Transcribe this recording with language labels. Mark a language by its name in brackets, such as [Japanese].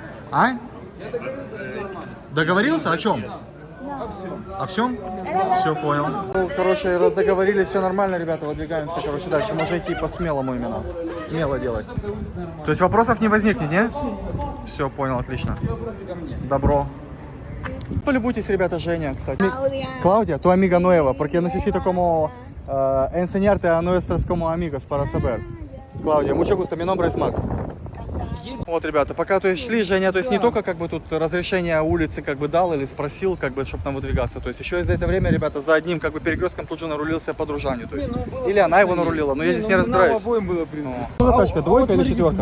[Russian] А? Договорился? О чем? О всем? Все, понял. Ну, короче, раз договорились, все нормально, ребята, выдвигаемся, короче, дальше. Можно идти по-смелому именно. Смело делать. То есть вопросов не возникнет, не? Все, понял, отлично. Добро. Полюбуйтесь, ребята, Женя, кстати. [Spanish] Claudia, tu amiga nueva, porque necesito como enseñarte a nuestros como amigos para saber. Claudia, mucho gusto, mi nombre es Max. [Russian] Вот, ребята, пока то есть шли, Женя, то есть не только как бы тут разрешение улицы как бы дал или спросил, как бы, чтобы нам выдвигаться, то есть еще и за это время, ребята, за одним как бы перекрестком тут же нарулился по дружанию, то есть, или она его нарулила, но я здесь не разбираюсь. Обоим было, в принципе. Что за тачка, двойка или четверка?